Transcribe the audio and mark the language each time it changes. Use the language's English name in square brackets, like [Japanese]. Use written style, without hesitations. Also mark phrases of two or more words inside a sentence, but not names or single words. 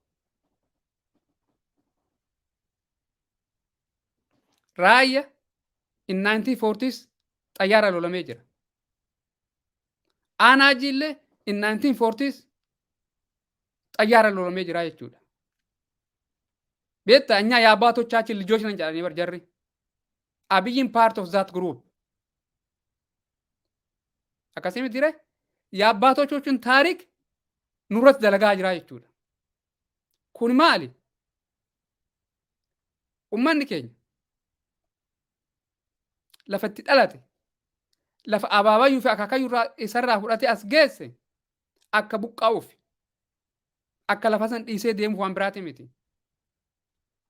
[Oromo] Raayyaa in 1940s xayyaara lolamee jira. Aanaa Jiillee in 1940s xayyaara lolamee jira jechuudha. [Amharic] Beektaa እኛ የአባቶቻችን ልጆች ነን ጃለኒ በርጀሪ አብይን [English] part of that group [Oromo] akkasii miti diree [Amharic] የአባቶቹን ታሪክ ኑረት [Oromo] dalagaa jira jechuudha. Kun maali? Uummanni keenya lafa itti dhalate lafa abaabayyuu fi akaakayyuu isarraa fudhatee as geesse akka buqqaa'uuf akka lafa san dhiisee deemuuf waan biraati miti.